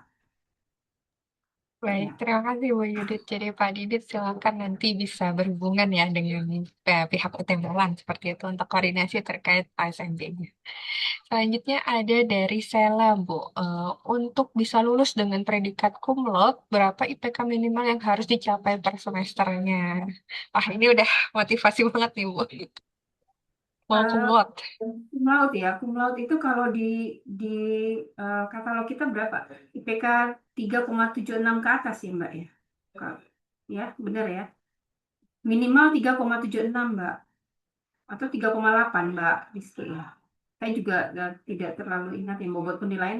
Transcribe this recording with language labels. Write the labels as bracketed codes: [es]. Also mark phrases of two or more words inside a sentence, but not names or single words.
[id] Baik, terima kasih Bu Yudit. Jadi Pak Didit silakan nanti bisa berhubungan ya dengan pihak UT Malang seperti itu untuk koordinasi terkait ASMB-nya. Selanjutnya ada dari Sela, Bu. Untuk bisa lulus dengan predikat [la] cum laude, [id] berapa IPK minimal yang harus dicapai per semesternya? Wah, ini udah motivasi banget nih, Bu. [la] Mau cum laude. Cum laude [id] ya, [la] cum laude [id] itu kalau di katalog kita berapa? IPK 3,76 ke atas ya, Mbak ya. Ya, benar ya. Minimal 3,76, Mbak. Atau 3,8, Mbak Rizky ya. Saya juga tidak terlalu ingat yang bobot penilaian.